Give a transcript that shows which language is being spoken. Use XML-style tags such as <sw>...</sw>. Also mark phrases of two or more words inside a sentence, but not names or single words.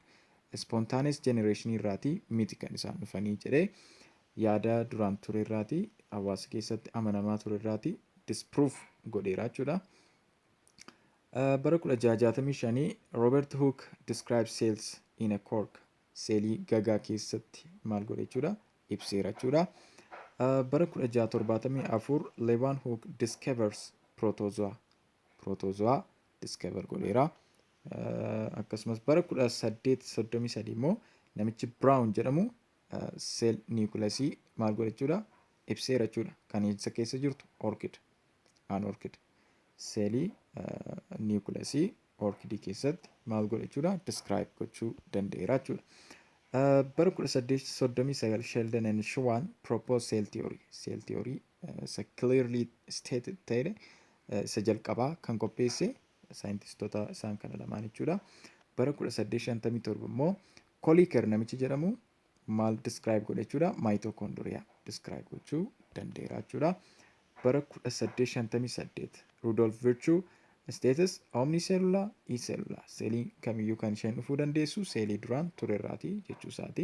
<en>Spontaneous generation</en> <om>irraati miti kan isaan dhufanii jedhee yaada duraan ture irraati hawaasa keessatti amanamaa ture irraati disprove godheera jechuudha.</om> <en>Bara 1665 Robert Hooke describes cells in a cork.</en> <om>Seelii gagaa keessatti maal godhe jechuudha? Ibseera jechuudha.</om> <en>Bara 1674 Leeuwenhoek discovers protozoa. Protozoa discover</en> <om>godheera. Akkasumas bara 1833 immoo namichi Brown jedhamu</om> <en>cell nucleus</en> <om>maal godhe jechuudha? Ibseera jechuudha. Kan isa keessa jirtu orchid.</om> <en>An orchid.</en> <om>seelii niwukilasii orkidii keessatti maal godha jechuudha describe gochuu danda'eera jechuudha.</om> <en>Bara 1839 Sheldon and Schwann proposed cell theory. Cell theory</en> <om>isa</om> <en>clearly stated</en> <om>ta'edha. Isa jalqabaa kan qopheesse saayintistoota isaan kana lamaan jechuudha. Bara 1857 immoo Koliker namichi jedhamu maal describe godha jechuudha</om> <en>mitochondria describe</en> <om>gochuu danda'eera jechuudha. Bara 1858 Rudolf Virchow</om> <la>status omnicellular e-cellular</la> <om>seeliin kamiyyuu kan isheen dhufuu dandeessu seelii duraan turerraati jechuu isaati.</om>